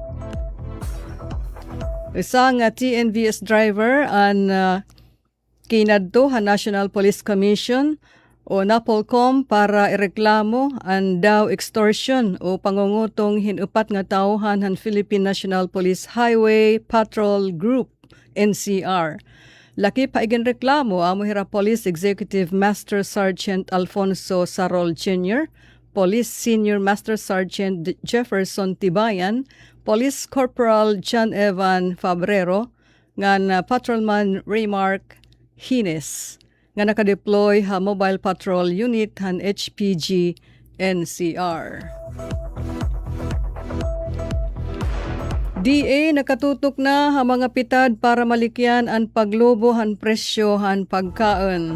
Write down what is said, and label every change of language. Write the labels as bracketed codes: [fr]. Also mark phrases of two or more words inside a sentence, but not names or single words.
[war] Isang TNVS driver an kinadto han National Police Commission o Napolcom para ireklamo ang daw extortion o pangungutong hin 4 nga tauhan han Philippine National Police Highway Patrol Group NCR. Laki pa reklamo amo hira Police Executive Master Sergeant Alfonso Sarol Jr., Police Senior Master Sergeant Jefferson Tibayan, Police Corporal John Evan Fabrero, ngan Patrolman Raymark Hines, nga nakadeploy ha Mobile Patrol Unit han HPG NCR. DA nakatutok na ang mga pitad para malikyan ang paglobo han presyo han pagkaon.